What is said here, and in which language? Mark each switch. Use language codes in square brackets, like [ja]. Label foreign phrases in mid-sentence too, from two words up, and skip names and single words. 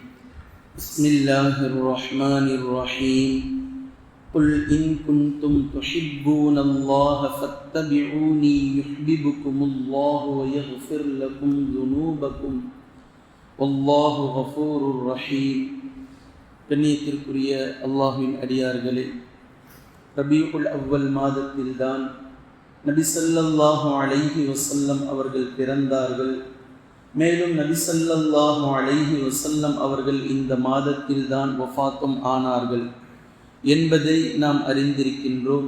[ar] بسم الله الرحمن الرحيم. قل إن كنتم تحبون الله فاتبعوني يحببكم الله ويغفر لكم ذنوبكم والله غفور رحيم. [ta] கண்ணியத்திற்குரிய அல்லாஹ்வின் அடியார்களே, ரபீஉல் அவ்வல் மாதத்தில்தான் நபி [ar] صلى الله عليه وسلم [ta] அவர்கள் பிறந்தார்கள். மேலும் நபி [ar] صلى الله عليه وسلم [ta] அவர்கள் இந்த மாதத்தில்தான் வஃபாத்தும் ஆனார்கள் என்பதை நாம் அறிந்திருக்கின்றோம்.